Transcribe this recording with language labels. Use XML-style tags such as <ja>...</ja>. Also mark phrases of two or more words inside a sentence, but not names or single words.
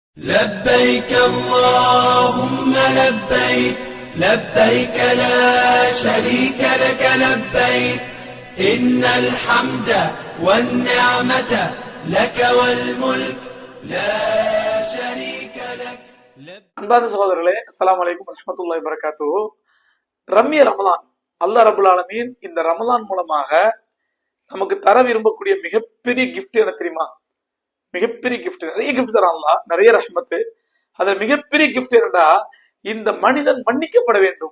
<ar>لبيك اللهم لبيك لبيك لا شريك لك لبيك إن الحمد والنعمة لك والملك لا شريك لك.</ar> <ta>அன்பார்ந்த சகோதரர்களே,</ta> <ar>السلام عليكم ورحمة الله وبركاته.</ar> <ta>ரம்ய ரமலான், அல்லாஹ்</ta> <ar>رب العالمين</ar> <ta>இந்த ரமலான் மூலமாக நமக்கு தர விரும்பக்கூடிய மிகப்பெரிய கிஃப்ட் என்ன தெரியுமா? மிகப்பெரிய கிஃப்ட், நிறைய கிஃப்ட் தரான் அல்லாஹ், நிறைய ரஹ்மத்து. அதுல மிகப்பெரிய கிஃப்ட் என்னடா, இந்த மனிதன் மன்னிக்கப்பட வேண்டும்.</ta>